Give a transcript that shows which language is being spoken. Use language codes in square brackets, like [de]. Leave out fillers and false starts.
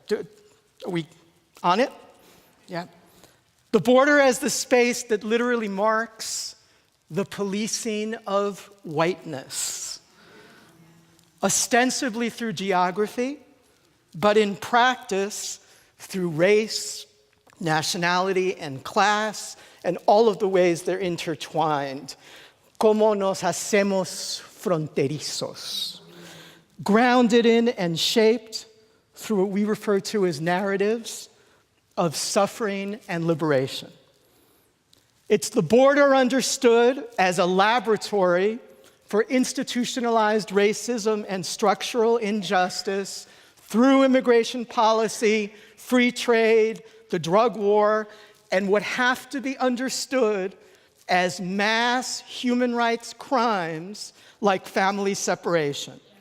[en] Are we on it? Yeah. The border as the space that literally marks the policing of whiteness, ostensibly through geography, but in practice through race, nationality, and class, and all of the ways they're intertwined. [es] Como nos hacemos fronterizos. [en] Grounded in and shaped through what we refer to as narratives of suffering and liberation. It's the border understood as a laboratory for institutionalized racism and structural injustice through immigration policy, free trade, the drug war, and what have to be understood as mass human rights crimes like family separation.